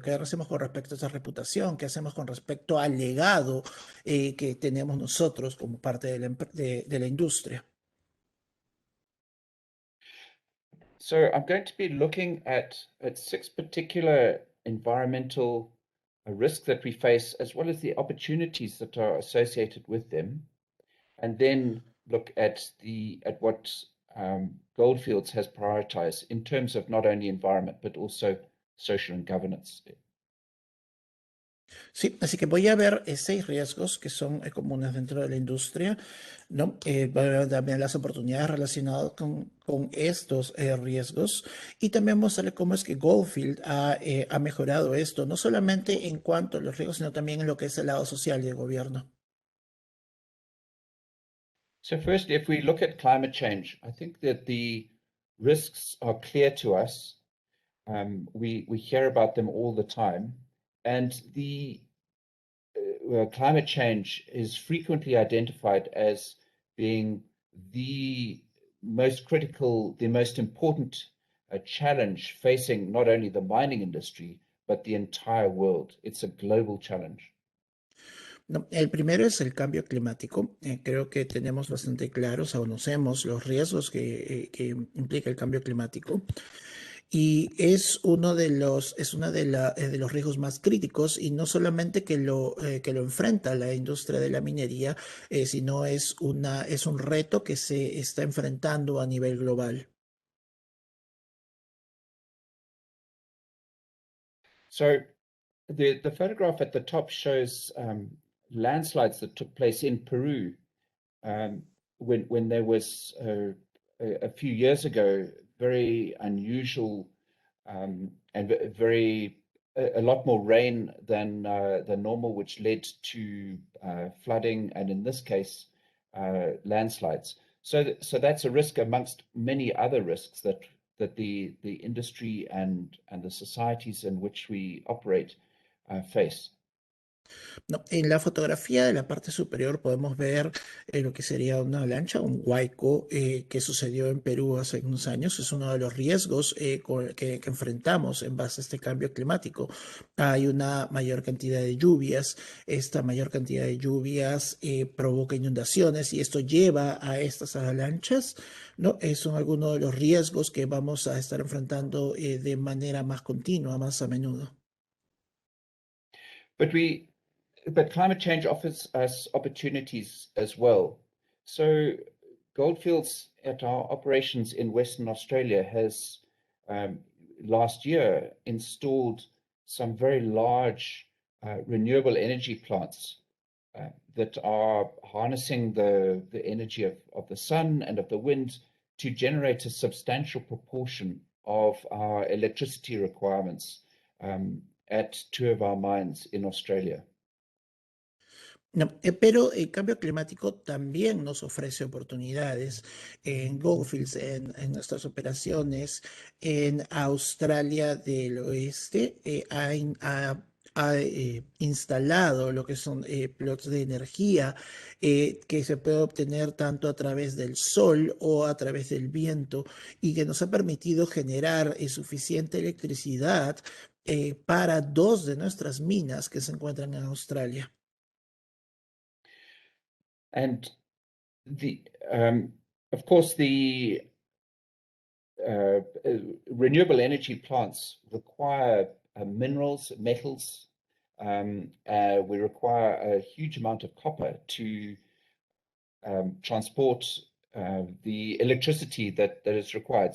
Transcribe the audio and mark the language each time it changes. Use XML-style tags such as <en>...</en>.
<es>¿Qué hacemos con respecto a esa reputación? ¿Qué hacemos con respecto al legado que tenemos nosotros como parte de la industria?</es> <en>So I'm going to be looking at 6 particular environmental risks that we face, as well as the opportunities that are associated with them, and then look at what Gold Fields has prioritized in terms of not only environment but also social and governance.</en> <es>Sí, así que voy a ver 6 riesgos que son comunes dentro de la industria, ¿no? Voy a ver también las oportunidades relacionadas con estos riesgos y también mostrarle cómo es que Goldfield ha mejorado esto, no solamente en cuanto a los riesgos, sino también en lo que es el lado social y el gobierno.</es> <en>So firstly, if we look at climate change, I think that the risks are clear to us. We hear about them all the time, and the climate change is frequently identified as being the most critical, the most important challenge facing not only the mining industry, but the entire world. It's a global challenge.</en> <es>No, el primero es el cambio climático. Creo que tenemos bastante claros, conocemos los riesgos que implica el cambio climático. Y es uno de los riesgos más críticos y no solamente que lo enfrenta la industria de la minería, sino es un reto que se está enfrentando a nivel global.</es> <en>So the photograph at the top shows landslides that took place in Peru when there was a few years ago very unusual and a lot more rain than normal, which led to flooding and in this case landslides. So that's a risk amongst many other risks that the industry and the societies in which we operate face.</en> <es>No, en la fotografía de la parte superior podemos ver lo que sería una avalancha, un huaico que sucedió en Perú hace unos años. Es uno de los riesgos que enfrentamos en base a este cambio climático. Hay una mayor cantidad de lluvias. Esta mayor cantidad de lluvias provoca inundaciones y esto lleva a estas avalanchas, ¿no? Son algunos de los riesgos que vamos a estar enfrentando de manera más continua, más a menudo.</es> <en>But climate change offers us opportunities as well. So Goldfields at our operations in Western Australia has last year installed some very large renewable energy plants that are harnessing the energy of the sun and of the wind to generate a substantial proportion of our electricity requirements at 2 of our mines in Australia.</en> <es>No, pero el cambio climático también nos ofrece oportunidades en Goldfields, en nuestras operaciones en Australia del Oeste. Ha instalado lo que son plots de energía que se puede obtener tanto a través del sol o a través del viento y que nos ha permitido generar suficiente electricidad para dos de nuestras minas que se encuentran en Australia.</es> <en>And the of course the renewable energy plants require minerals, metals. We require a huge amount of copper to transport the electricity that is required.</en>